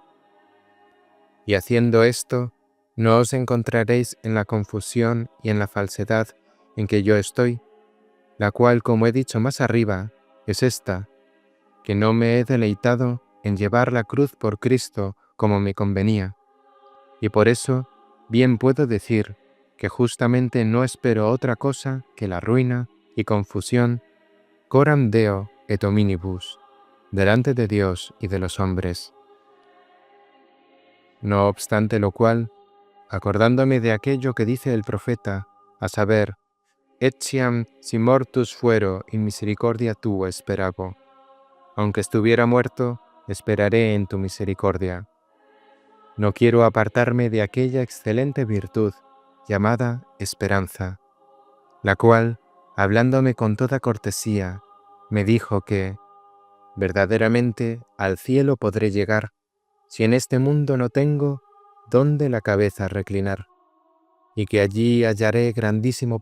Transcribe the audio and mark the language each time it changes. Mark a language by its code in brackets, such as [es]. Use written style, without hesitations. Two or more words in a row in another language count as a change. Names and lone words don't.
[es] Y haciendo esto, no os encontraréis en la confusión y en la falsedad en que yo estoy, la cual, como he dicho más arriba, es esta, que no me he deleitado en llevar la cruz por Cristo como me convenía, y por eso bien puedo decir que justamente no espero otra cosa que la ruina y confusión, [la] coram Deo et hominibus, [es] delante de Dios y de los hombres. No obstante lo cual, acordándome de aquello que dice el profeta, a saber, [la] etiam si mortus fuero in misericordia tua speravo, [es] aunque estuviera muerto, esperaré en tu misericordia. No quiero apartarme de aquella excelente virtud llamada esperanza, la cual, hablándome con toda cortesía, me dijo que, verdaderamente, al cielo podré llegar, si en este mundo no tengo dónde la cabeza reclinar, y que allí hallaré grandísimo